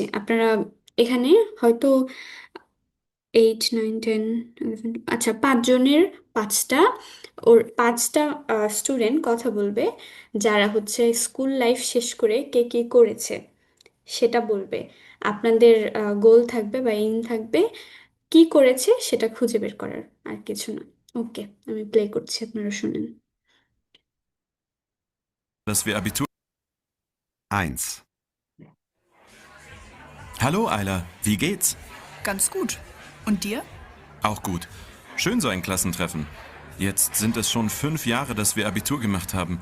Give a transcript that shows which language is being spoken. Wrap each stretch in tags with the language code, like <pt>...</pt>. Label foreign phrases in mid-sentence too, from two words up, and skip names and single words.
<bn>আপনারা এখানে হয়তো 8, 9, 10, 11, আচ্ছা, পাঁচজনের পাঁচটা, ওর পাঁচটা স্টুডেন্ট কথা বলবে, যারা হচ্ছে</bn> <en>school life</en> <bn>শেষ করে কে কি করেছে সেটা বলবে। আপনাদের গোল থাকবে বা এইম থাকবে কি করেছে সেটা খুঁজে বের করার, আর কিছু না। ওকে, আমি প্লে করছি, আপনারা শুনেন।</bn> <de>Dass wir Abitur. Eins. Hallo Ayla, wie geht's? Ganz gut. Und dir? Auch gut. Schön so ein Klassentreffen. Jetzt sind es schon 5 Jahre, dass wir Abitur gemacht haben.</de>